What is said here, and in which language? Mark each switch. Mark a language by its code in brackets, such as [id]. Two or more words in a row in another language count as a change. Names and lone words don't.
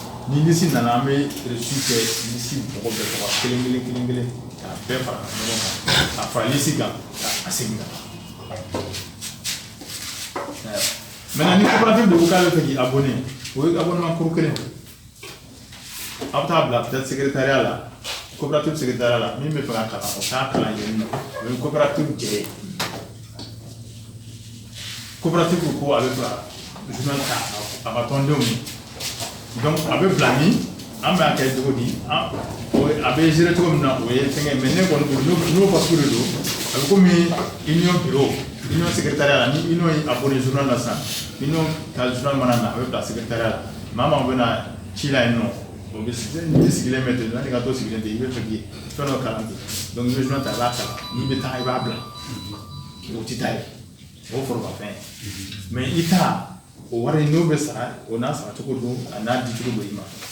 [bm] Ni liste nana, an bɛ reçu kɛ liste mɔgɔ bɛɛ tɔgɔ la, kelen kelen, kelen kelen, k'a bɛɛ fara ɲɔgɔn kan, k'a fara liste kan, k'a segin ka na. Maintenant, ni coopérative de ko k'a bɛ fɛ k'i abonné, o ye abonnement kuru kelen. Aw bɛ taa bila [fr] peut-être secrétariat [bm] la, [fr] coopérative secrétariat [bm] la, min bɛ fɛ ka kalan, o k'a kalan yen nɔ, o ye coopérative jɛ ye. Coopérative ko a bɛ fɛ ka journal ta a ka tɔndenw ye. Donc a bɛ bila min? An bɛ a kɛ cogo di? An, o ye, a bɛ gérer cogo min na, o ye fɛngɛ, mais ne kɔni bolo, n'o, n'o papier de don, a bɛ komi [fr] union bureau, union secrétariat [bm] la, ni union ye [fr] abonné journal [bm] la sisan, union ka journal mana na, a bɛ bila secrétariat la, maa o maa bɛ na Ci la yen nɔ, o bɛ s-, n tɛ sigilen mɛ ten, n'ale ka to sigilen ten, i bɛ fɛ k'i fɛn dɔ kalan ten, donc i bɛ journal ta, i b'a kalan, n'i bɛ taa, i b'a bila, o tɛ taa yen, o ye forobafɛn ye, mais i ta, o wari n'o bɛ sara, o n'a sara cogo don, a n'a di cogo don i ma.